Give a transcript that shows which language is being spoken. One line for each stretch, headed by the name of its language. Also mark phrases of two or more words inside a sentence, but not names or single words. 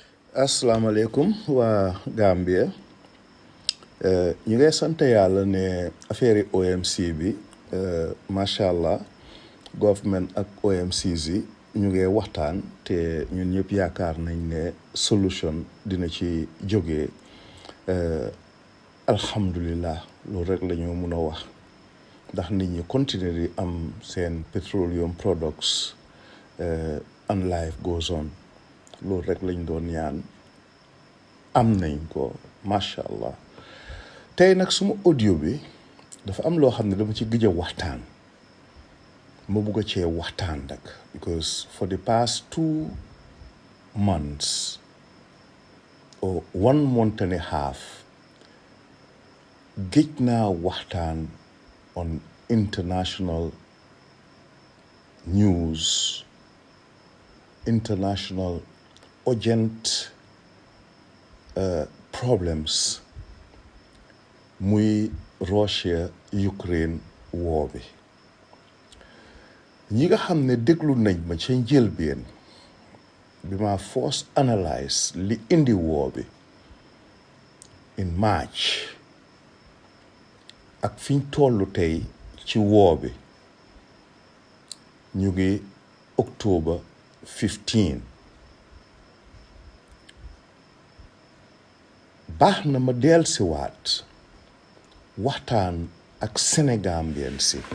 Wolof: asalaamaaleykum waa Gambia ñu ngi sant yàlla ne affaire OMC bi
Arabic: ما شاء الله
Wolof: government ak OMCs yi ñu ngi waxtaan te ñun ñëpp yaakaar nañ ne solution dina ci jógee alhamdulillah loolu rek la ñu mun a wax ndax nit ñi continuer di am seen
English: petroleum products and life goes on.
Wolof: loolu rek lañ doon ñaan am nañ ko
Arabic: ما شاء الله
Wolof: tey nag suma audio bi dafa am loo xam ne dama ci gëj a waxtaan ma bugg a cee waxtaan nag
English: because for the past 2 months or 1 month and a half
Wolof: gëj naa waxtaan
English: on international news, international urgent
Wolof: problems muy Russia Ukraine war bi ñi nga xam ne déglu nañ ma ca njëlbeen bi ma
English: first analyse
Wolof: li indi war bi
English: in March
Wolof: ak fiñ tollu tey ci war bi ñu ngi October 15 baax na ma dellusiwaat waxtaan ak Sénégambien si